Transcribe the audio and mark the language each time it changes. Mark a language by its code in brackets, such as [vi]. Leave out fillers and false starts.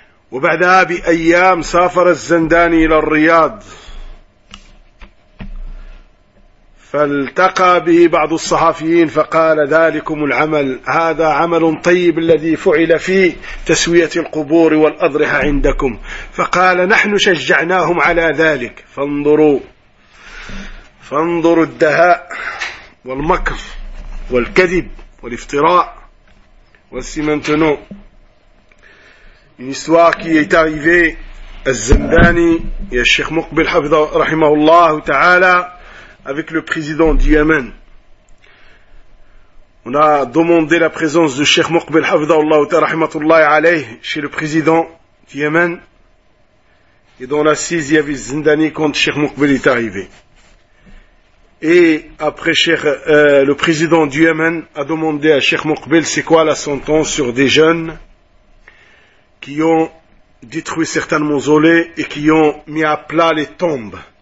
[ar] وبعدها بأيام سافر الزنداني إلى الرياض، فالتقى به بعض الصحفيين فقال: ذلكم العمل، هذا عمل طيب الذي فعل في تسوية القبور والأضرحة عندكم. فقال: نحن شجعناهم على ذلك. فانظروا الدهاء والمكر والكذب والافتراء. [fr] Voici maintenant une histoire qui est arrivée. [ar] الزنداني يا الشيخ مقبل حفظه رحمه الله تعالى [fr] avec le président du Yémen. On a demandé la présence de Cheikh Muqbil Hafidhahullah Ta'ala rahmatullahi alayhi chez le président du Yémen. Et dans l'assise, il y avait Zindani quand Cheikh Muqbil est arrivé. Et après, le président du Yémen a demandé à Cheikh Muqbil c'est quoi la sentence sur des jeunes qui ont détruit certains mausolées et qui ont mis à plat les tombes.